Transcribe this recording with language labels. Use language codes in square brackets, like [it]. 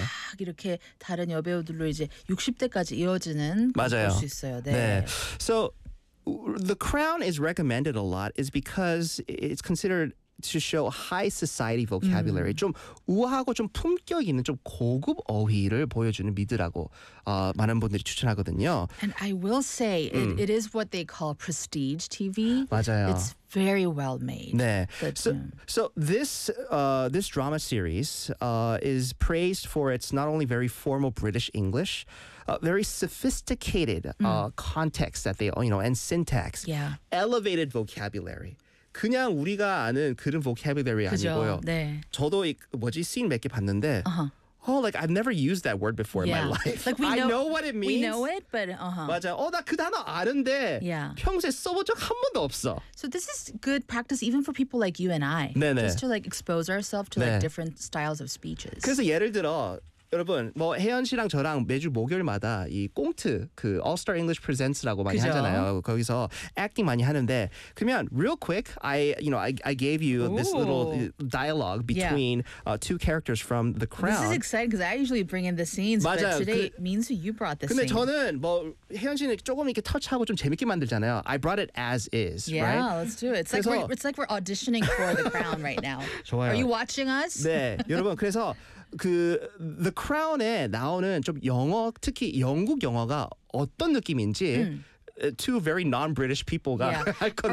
[ko] 쫙 이렇게 다른 여배우들로 이제 60대까지 이어지는 맞아요. 볼 수 있어요. 네. 네. [en] So The Crown is recommended a lot is because it's considered to show high society vocabulary. [ko] 좀 우아하고 좀 품격 있는 좀 고급 어휘를 보여주는 미드라고 많은 분들이 추천하거든요. [en] And I will say it is what they call prestige TV. [ko] 맞아요. [en] It's very well made. [ko] 네. [en] So this drama series is praised for its not only very formal British English, very sophisticated context that they, you know, and syntax. Yeah. Elevated vocabulary. [ko] 그냥 우리가 아는 그런 vocabulary 아니고요. 네. 저도 이 뭐지 씬 몇 개 봤는데. [en] Like I've never used that word before in my life. Like we know, I know what it means. We know it, but [ko] 맞아. 나 그 단어 아는데 평소에 써본 적 한 번도 없어. [en] So this is good practice even for people like you and I. [ko] 네네. [en] Just to like expose ourselves to like different styles of speeches. [ko] 그래서 예를 들어 여러분, 뭐 혜연 씨랑 저랑 매주 목요일마다 이 꽁트, 그 All Star English Presents라고 많이 그죠? 하잖아요. 거기서 acting 많이 하는데 그러면 [en] real quick, I gave you this little dialogue between two characters from The Crown. This is exciting because I usually bring in the scenes, [ko] 맞아요. [en] But today means you brought the [ko] 근데 [en] scene. [ko] 근데 저는 뭐 혜연 씨는 조금 이렇게 터치하고 좀 재밌게 만들잖아요. [en] I brought it as is, yeah, right? Yeah, let's do it. It's like we're auditioning for The Crown right now. [ko] 좋아요. [en] Are you watching us? [ko] 네, 여러분, 그래서 그 The Crown에 나오는 좀 영어 특히 영국 영어가 어떤 느낌인지 [en] two very non-British people [ko] 가 할 건데